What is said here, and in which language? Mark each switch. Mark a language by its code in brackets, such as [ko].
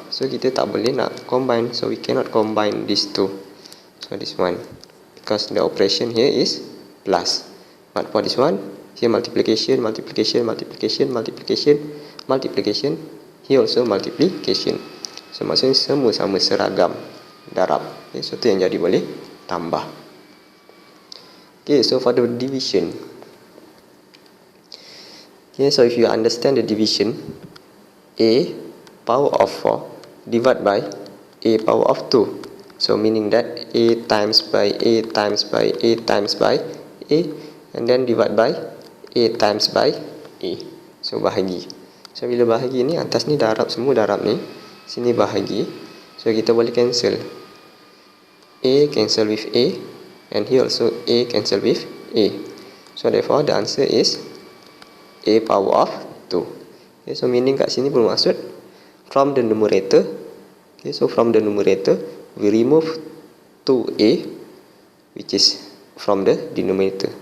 [ms] So kita tak boleh nak combine, [en] so we cannot combine these two. So this one, because the operation here is plus. But for this one, here multiplication, multiplication, multiplication, multiplication, multiplication, here also multiplication. [ms] So maksudnya semua sama seragam darab. Okay, so tu yang jadi boleh tambah. [en] Okay, so for the division. Okay, so if you understand the division, A power of 4 divided by A power of 2. So meaning that A times by A times by A times by A, and then divide by A times by A. [ms] So bahagi. So bila bahagi ni, atas ni darab, semua darab ni, sini bahagi. So kita boleh cancel. [en] A cancel with A, and here also A cancel with A. So therefore the answer is A power of 2. Okay, so meaning [ms] kat sini bermaksud [en] from the numerator. Okay, so from the numerator we remove 2A, which is from the denominator.